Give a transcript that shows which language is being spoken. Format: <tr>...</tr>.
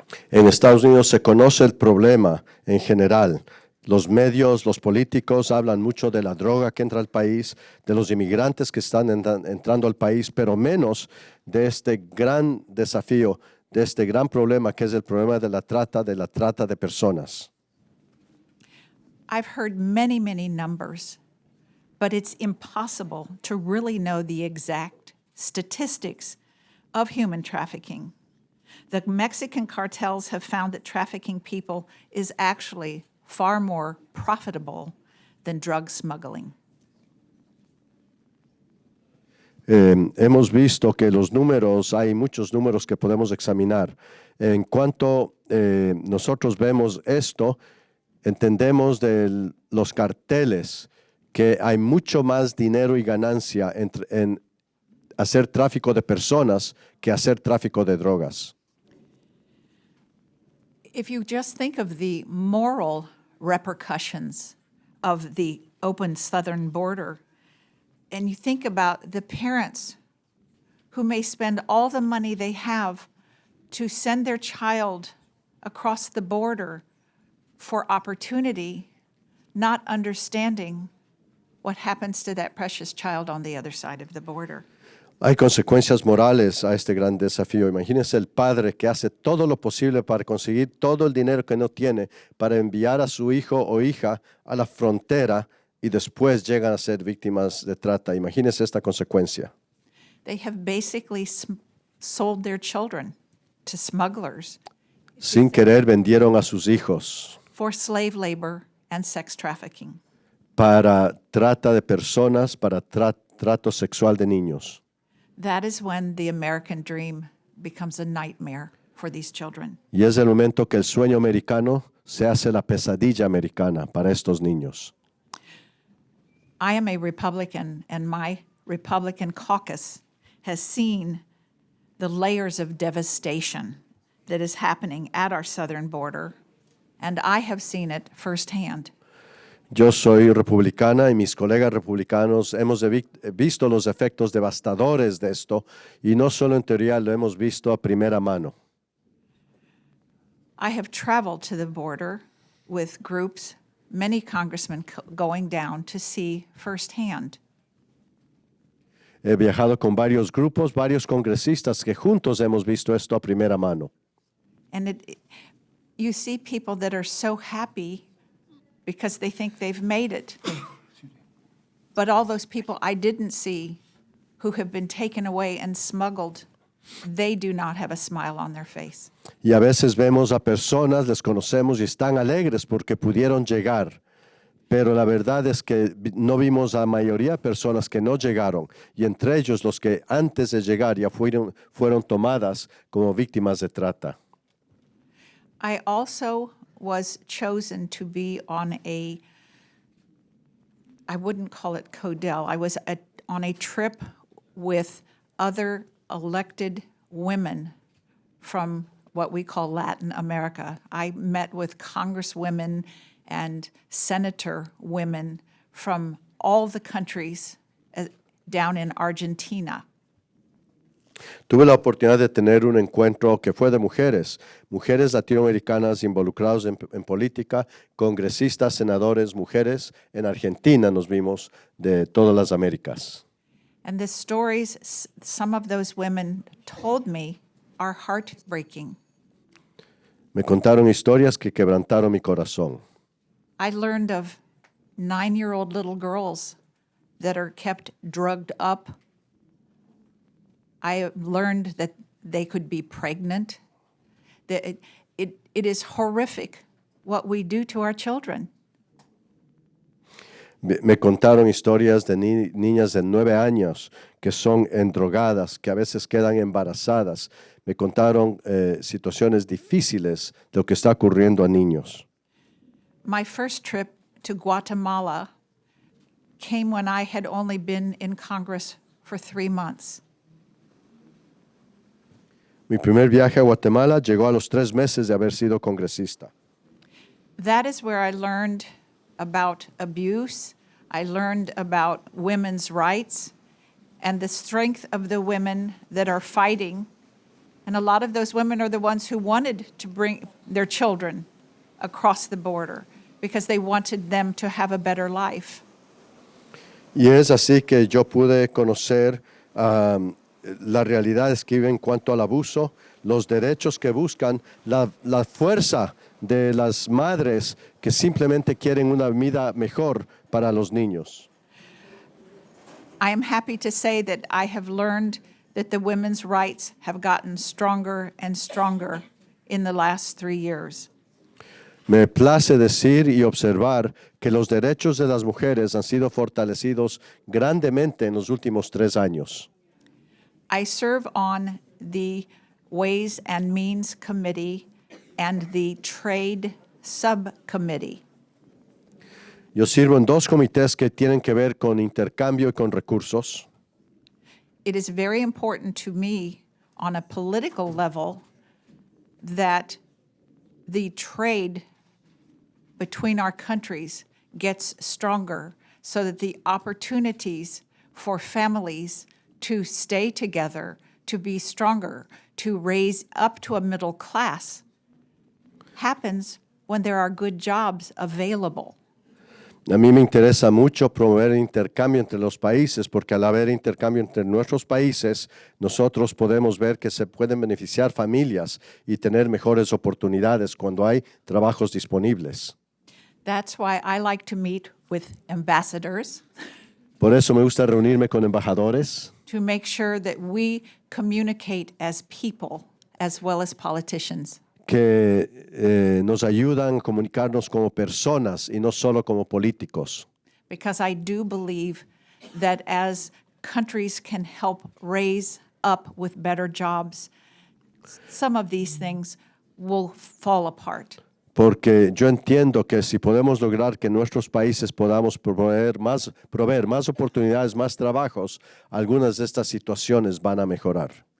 <es>En Estados Unidos se conoce el problema en general. Los medios, los políticos hablan mucho de la droga que entra al país, de los inmigrantes que están entrando al país, pero menos de este gran desafío, de este gran problema que es el problema de la trata de personas.</es> <en>I've heard many, many numbers, but it's impossible to really know the exact statistics of human trafficking. The Mexican cartels have found that trafficking people is actually far more profitable than drug smuggling.</en> <es>Hemos visto que los números, hay muchos números que podemos examinar. En cuanto nosotros vemos esto, entendemos de los carteles que hay mucho más dinero y ganancia en hacer tráfico de personas que hacer tráfico de drogas.</es> <en>If you just think of the moral repercussions of the open southern border, and you think about the parents who may spend all the money they have to send their child across the border for opportunity, not understanding what happens to that precious child on the other side of the border.</en> <es>Hay consecuencias morales a este gran desafío. Imagínense el padre que hace todo lo posible para conseguir todo el dinero que no tiene para enviar a su hijo o hija a la frontera y después llegan a ser víctimas de trata. Imagínense esta consecuencia.</es> <en>They have basically sold their children to smugglers</en> <es>Sin querer vendieron a sus hijos</es> <en>for slave labor and sex trafficking.</en> <es>para trata de personas, para trato sexual de niños.</es> <en>That is when the American dream becomes a nightmare for these children.</en> <es>Y es el momento que el sueño americano se hace la pesadilla americana para estos niños.</es> <en>I am a Republican, and my Republican caucus has seen the layers of devastation that is happening at our southern border, and I have seen it firsthand.</en> <es>Yo soy republicana y mis colegas republicanos hemos visto los efectos devastadores de esto y no solo en teoría, lo hemos visto a primera mano.</es> <en>I have traveled to the border with groups, many congressmen going down to see firsthand.</en> <es>He viajado con varios grupos, varios congresistas que juntos hemos visto esto a primera mano.</es> <en>And you see people that are so happy because they think they've made it. But all those people I didn't see who have been taken away and smuggled, they do not have a smile on their face.</en> <es>Y a veces vemos a personas, les conocemos y están alegres porque pudieron llegar. Pero la verdad es que no vimos a la mayoría de personas que no llegaron. Y entre ellos los que antes de llegar ya fueron tomadas como víctimas de trata.</es> <en>I also was chosen to be on I wouldn't call it Codel. I was on a trip with other elected women from what we call Latin America. I met with congresswomen and senator women from all the countries down in Argentina.</en> <es>Tuve la oportunidad de tener un encuentro que fue de mujeres latinoamericanas involucradas en política, congresistas, senadores, mujeres. En Argentina nos vimos de todas las Américas.</es> <en>And the stories some of those women told me are heartbreaking.</en> <es>Me contaron historias que quebrantaron mi corazón.</es> <en>I learned of 9-year-old little girls that are kept drugged up. I learned that they could be pregnant. That it is horrific what we do to our children.</en> <es>Me contaron historias de niñas de 9 años que son endrogadas, que a veces quedan embarazadas. Me contaron situaciones difíciles de lo que está ocurriendo a niños.</es> <en>My first trip to Guatemala came when I had only been in Congress for 3 months.</en> <es>Mi primer viaje a Guatemala llegó a los 3 meses de haber sido congresista.</es> <en>That is where I learned about abuse. I learned about women's rights and the strength of the women that are fighting. And a lot of those women are the ones who wanted to bring their children across the border because they wanted them to have a better life.</en> <es>Y es así que yo pude conocer las realidades que viven en cuanto al abuso, los derechos que buscan, la fuerza de las madres que simplemente quieren una vida mejor para los niños.</es> <en>I am happy to say that I have learned that the women's rights have gotten stronger and stronger in the last 3 years.</en> <es>Me place decir y observar que los derechos de las mujeres han sido fortalecidos grandemente en los últimos 3 años.</es> <en>I serve on the Ways and Means Committee and the Trade Subcommittee.</en> <es>Yo sirvo en 2 comités que tienen que ver con intercambio y con recursos.</es> <en>It is very important to me on a political level that the trade between our countries gets stronger so that the opportunities for families to stay together, to be stronger, to raise up to a middle class happens when there are good jobs available.</en> <es>A mí me interesa mucho promover el intercambio entre los países porque al haber intercambio entre nuestros países, nosotros podemos ver que se pueden beneficiar familias y tener mejores oportunidades cuando hay trabajos disponibles.</es> <en>That's why I like to meet with ambassadors</en> <es>Por eso me gusta reunirme con embajadores</es> <en>to make sure that we communicate as people as well as politicians.</en> <es>que nos ayudan a comunicarnos como personas y no solo como políticos.</es> <en>Because I do believe that as countries can help raise up with better jobs, some of these things will fall apart.</en> <es>Porque yo entiendo que si podemos lograr que nuestros países podamos proveer más oportunidades, más trabajos, algunas de estas situaciones van a mejorar.</es>